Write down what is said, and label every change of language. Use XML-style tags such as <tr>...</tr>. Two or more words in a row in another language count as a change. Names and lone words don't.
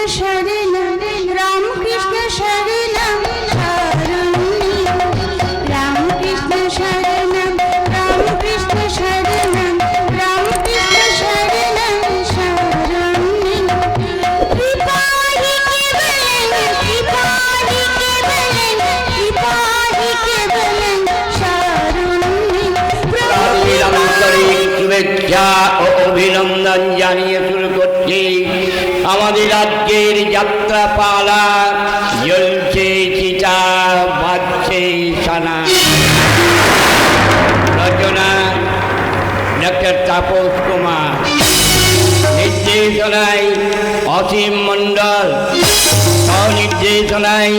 <sa>शरणं रामकृष्ण शरणं रामकृष्ण शरणं रामकृष्ण शरणं रामकृष्ण शरणं शरणं कृपाहि केवलं</sa> <bn>শুভেচ্ছা ও অভিনন্দন জানিয়ে শুরু করছি আমাদের রাজ্যের যাত্রা পালা। জ্বলছে চিতা, বাজছে সানা। রচনা ডক্টর তাপস কুমার, নির্দেশনায় অসীম মণ্ডল, সহনির্দেশনায়</bn>